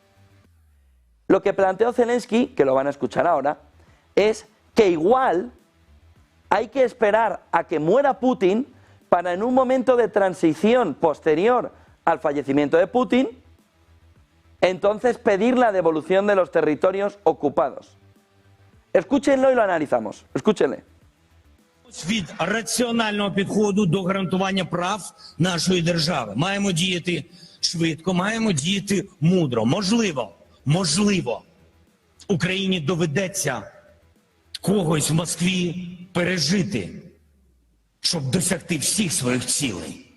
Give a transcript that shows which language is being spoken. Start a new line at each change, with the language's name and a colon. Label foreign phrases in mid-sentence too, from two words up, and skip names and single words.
Spanish: Lo que planteó Zelensky, que lo van a escuchar ahora, es que igual hay que esperar a que muera Putin para en un momento de transición posterior al fallecimiento de Putin, entonces pedir la devolución de los territorios ocupados. Escúchenlo y lo analizamos. Escúchenle.
Ukrainian: Від раціонального підходу до гарантування прав нашої держави. Маємо діяти швидко, маємо діяти мудро. Можливо, Україні доведеться когось в Москві пережити, щоб досягти всіх своїх цілей.